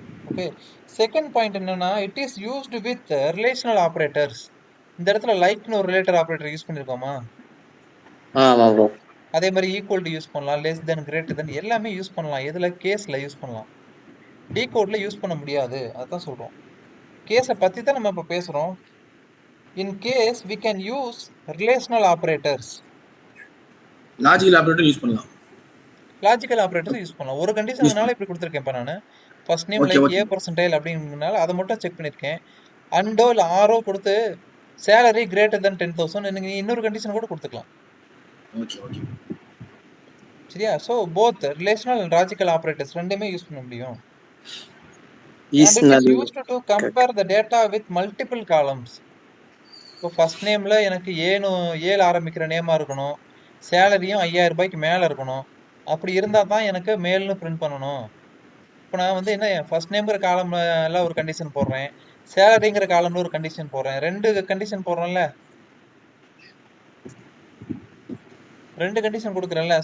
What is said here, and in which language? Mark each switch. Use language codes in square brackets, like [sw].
[en] Okay, second point என்னன்னா, it is used with relational operators. [ta] இந்த இடத்துல லைக்னு ஒரு ரிலேட்டர் ஆப்ரேட்டர் யூஸ் பண்ணிருக்கோமா? ஆமா ப்ரோ. அதே மாதிரி ஈக்குவல் டு யூஸ் பண்ணலாம், லெஸ் தென், கிரேட்டர் தென் எல்லாமே யூஸ் பண்ணலாம். எதுல? கேஸ்ல யூஸ் பண்ணலாம், டீகோட்ல யூஸ் பண்ண முடியாது. அதான் சொல்றோம். கேஸை பத்தி தான் நம்ம இப்ப பேசுறோம். [en] In case we can use relational operators. [ta] Logical operator use பண்ணலாம். லாஜிக்கல் ஆபரேட்டர்ஸ் யூஸ் பண்ணலாம். ஒரு கண்டிஷனால இப்படி கொடுத்துருக்கேன் நானு. ஃபர்ஸ்ட் நேம் லைக் A% அப்படிங்கறதுனால அதை மட்டும் செக் பண்ணிருக்கேன். அண்டோ இல்ல ஆரோ கொடுத்து சேலரி கிரேட்டர் தென் 10,000 நீங்க இன்னொரு கண்டிஷன் கூட கொடுத்துக்கலாம். [en] okay okay [ta] சரியா? [en] so both relational and logical operators ரெண்டுமே use [ta] பண்ண முடியும். [en] Is And it is null. used to compare the data with multiple columns. [ta] இப்போ ஃபர்ஸ்ட் நேம்ல எனக்கு ஏழு ஆரம்பிக்கிற நேமா இருக்கணும், சேலரியும் 5000 ரூபாய்க்கு மேல இருக்கணும். அப்படி இருந்தா தான் எனக்கு மேல்னு பிரிண்ட் பண்ணணும். இப்போ நான் வந்து என்ன ஃபர்ஸ்ட் நேம்ங்கிற காலம்ல ஒரு கண்டிஷன் போடுறேன், சேலரிங்கிற காலம்ல ஒரு கண்டிஷன் போடுறேன். 2 கண்டிஷன் போடுறேன்ல, 2 கண்டிஷன் கொடுக்குறேன்ல.